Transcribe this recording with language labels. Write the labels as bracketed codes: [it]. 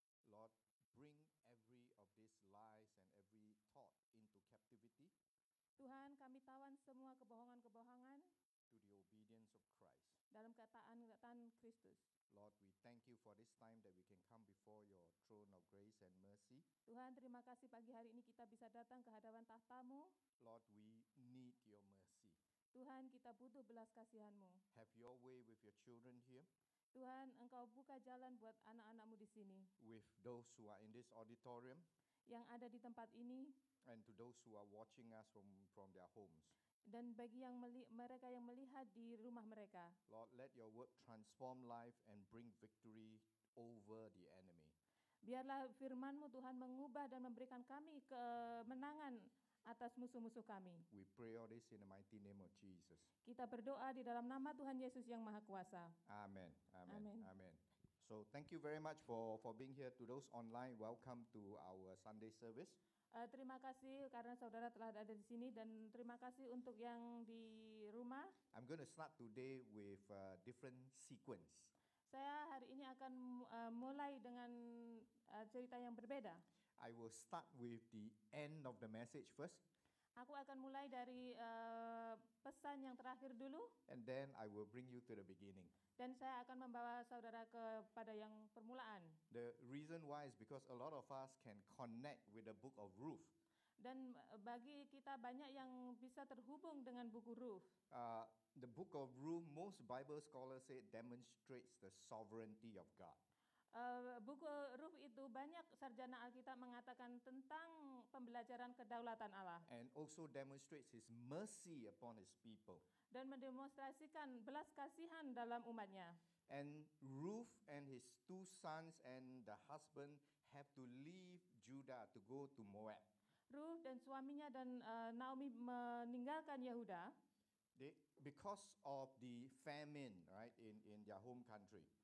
[en] Lord, bring every of these lies and every thought into captivity [id] Tuhan, kami tawan semua kebohongan-kebohongan [en] to the obedience of Christ. [id] dalam ketaatan Kristus. [en] Lord, we thank you for this time that we can come before your throne of grace and mercy. [id] Tuhan, terima kasih pagi hari ini kita bisa datang ke hadapan tahta-Mu. [en] Lord, we need your mercy. [id] Tuhan, kita butuh belas kasihan-Mu. [en] Have your way with your children here, [id] Tuhan, Engkau buka jalan buat anak-anak-Mu di sini, [en] with those who are in this auditorium, [id] yang ada di tempat ini, [en] and to those who are watching us from their homes. [id] dan bagi mereka yang melihat di rumah mereka. [en] Lord, let your word transform life and bring victory over the enemy. [id] Biarlah firman-Mu Tuhan mengubah dan memberikan kami kemenangan atas musuh-musuh kami. [en] We pray all this in the mighty name of Jesus. [id] Kita berdoa di dalam nama Tuhan Yesus yang Maha Kuasa. [en] Amen. Amen. Amen. Amen. So thank you very much for being here. To those online, welcome to our Sunday service. [id] Terima kasih karena saudara telah ada di sini, dan terima kasih untuk yang di rumah. [en] I'm going to start today with a different sequence. [id] Saya hari ini akan mulai dengan cerita yang berbeda. [en] I will start with the end of the message first, [id] Aku akan mulai dari pesan yang terakhir dulu, [en] and then I will bring you to the beginning. [id] dan saya akan membawa saudara kepada yang permulaan. [en] The reason why is because a lot of us can connect with the book of Ruth. [id] Dan bagi kita banyak yang bisa terhubung dengan buku Ruth. [en] The book of Ruth, most Bible scholars say, demonstrates the sovereignty of God. [id] Buku Ruth itu banyak sarjana Alkitab mengatakan tentang pembelajaran kedaulatan Allah, [en] And also demonstrates his mercy upon his people. [id] dan mendemonstrasikan belas kasihan dalam umatnya. [en] And Ruth and his two sons and the husband have to leave Judah to go to Moab. [id] Ruth dan suaminya dan Naomi meninggalkan Yehuda [en] Because of the famine, right, in their home country.